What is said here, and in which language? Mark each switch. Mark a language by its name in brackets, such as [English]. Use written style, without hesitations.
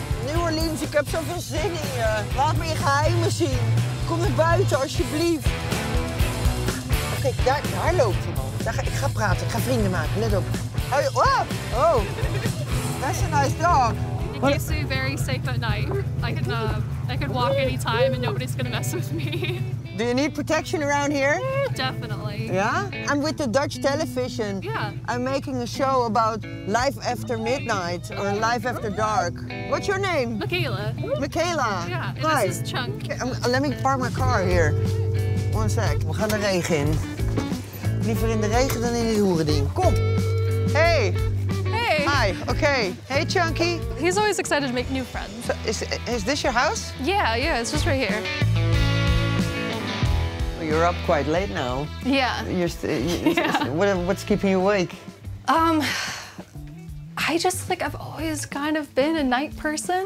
[Dutch] New Orleans, ik heb zoveel zin in je. Laat me je geheimen zien. Kom naar buiten, alsjeblieft. Kijk, daar loopt iemand. Ik ga praten, ik ga vrienden maken, let op. [English] Oh, that's a nice dog. It keeps me very safe at night. I could walk anytime and nobody's gonna mess with me. Do you need protection around here? Definitely. Yeah? I'm with the Dutch television. Yeah. I'm making a show about life after midnight or life after dark. What's your name? Makayla. Makayla. Yeah, and Hi. this is Chunk. Let me park my car here. One sec. [Dutch] We gaan de regen in. Liever in de regen dan in het hoerending. Kom. Hey. [English] Hey. Hi. Okay. Hey, Chunky. He's always excited to make new friends. So, is this your house? Yeah, it's just right here. You're up quite late now. Yeah. What's keeping you awake? I just, I've always kind of been a night person.